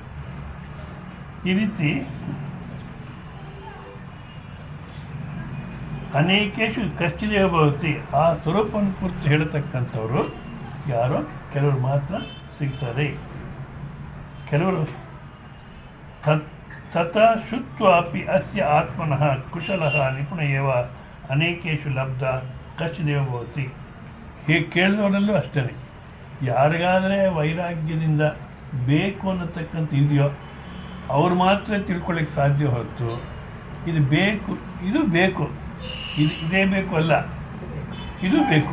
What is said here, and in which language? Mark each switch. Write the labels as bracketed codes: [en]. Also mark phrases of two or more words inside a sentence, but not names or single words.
[sa] ಈ ರೀತಿ ಅನೇಕೇಶು ಕಶ್ಚಿದೇವ ಭವತಿ. [kn] ಆ ಸ್ವರೂಪವನ್ನು ಕುರಿತು ಹೇಳತಕ್ಕಂಥವ್ರು ಯಾರೋ ಕೆಲವರು ಮಾತ್ರ ಸಿಗ್ತಾರೆ. [sa] ಕೆಲವರು ತಥಾ ಶುತ್ವಾಪಿ ಅಸ್ಯ ಆತ್ಮನಃ ಕುಶಲಃ ನಿಪುಣ ಏವ ಅನೇಕೇಶು ಲಬ್ಧ ಕಶ್ಚಿದೇವ ಭವತಿ. [kn] ಹೀಗೆ ಕೇಳಿದವರಲ್ಲೂ ಅಷ್ಟೇ, ಯಾರಿಗಾದರೆ ವೈರಾಗ್ಯದಿಂದ ಬೇಕು ಅನ್ನತಕ್ಕಂಥ ಇದೆಯೋ ಅವ್ರು ಮಾತ್ರ ತಿಳ್ಕೊಳ್ಳಿಕ್ಕೆ ಸಾಧ್ಯ ಹೊರತು ಇದು ಬೇಕು, ಇದು ಬೇಕು, ಇದೇ ಬೇಕು ಅಲ್ಲ, ಇದು ಬೇಕು.